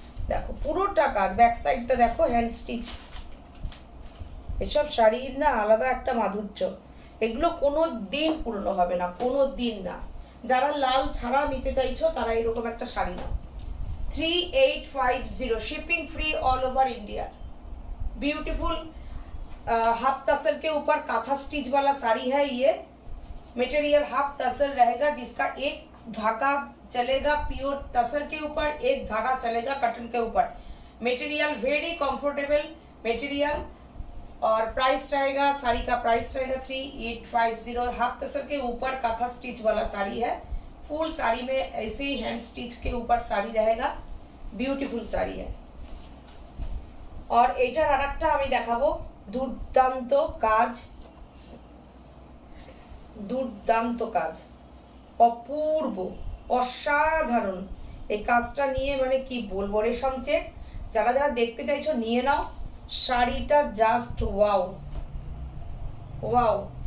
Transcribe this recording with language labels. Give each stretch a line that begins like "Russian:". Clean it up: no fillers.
Bangla: দেখো পুরোটা কাজ, ব্যাক সাইডটা দেখো হ্যান্ড স্টিচ। এসব শাড়ির না আলাদা একটা মাধুর্য, এগুলো কোনো দিন পুরনো হবে না, কোনো দিন না। যারা লাল ছাড়া নিতে চাইছো তারা এরকম একটা শাড়ি নাও।
Hindi: 3850 shipping free all over India. Beautiful half तसर के ऊपर काथा स्टिच वाला साड़ी है ये। मटेरियल हाफ तसर रहेगा जिसका एक धागा चलेगा प्योर तसर के ऊपर, एक धागा चलेगा कॉटन के ऊपर। मटेरियल वेरी कंफर्टेबल मटेरियल और प्राइस रहेगा, साड़ी का प्राइस रहेगा 3850। हाफ तसर के ऊपर काथा स्टिच वाला साड़ी है, फुल साड़ी में ऐसे ही हैंड स्टिच के ऊपर साड़ी रहेगा, ब्यूटीफुल साड़ी है।
Bangla: और एटार आरेकटा आमी देखाबो, दुर्दाন্ত কাজ, দুর্দান্ত কাজ, অপূর্ব অসাধারণ। এই কাজটা নিয়ে মানে কি বলবো, রেশম চেক। যারা যারা দেখতে চাইছো নিয়ে নাও, শাড়িটা জাস্ট ওয়াও ওয়াও।